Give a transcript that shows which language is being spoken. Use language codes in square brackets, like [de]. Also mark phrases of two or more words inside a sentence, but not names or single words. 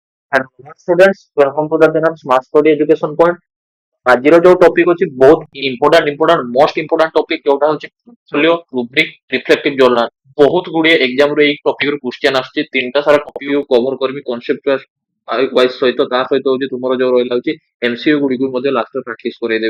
[en] And students, welcome to the channel Smart Study Education Point. [or] ଆଜିର ଯୋଉ ଟପିକ ଅଛି ବହୁତ [en] important most important topic [or] ଯୋଉଟା ହଉଛି [en] portfolio rubric reflective journal. [or] ବହୁତ ଗୁଡିଏ ଏକ୍ସାମ ରୁ ଏଇ ଟପିକ ରୁ କ୍ୱେଶ୍ଚିନ୍ ଆସୁଛି। ତିନିଟା ସାରା [en] topic cover [or] କରିବି [en] concept wise [or] ସହିତ ତା ସହିତ ହଉଛି ତୁମର ଯୋଉ ରହିଲା ହଉଛି ଏମସିୟୁ ଗୁଡିକୁ ମଧ୍ୟ ଲାଷ୍ଟରେ ପ୍ରାକ୍ଟିସ କରେଇଦେବି।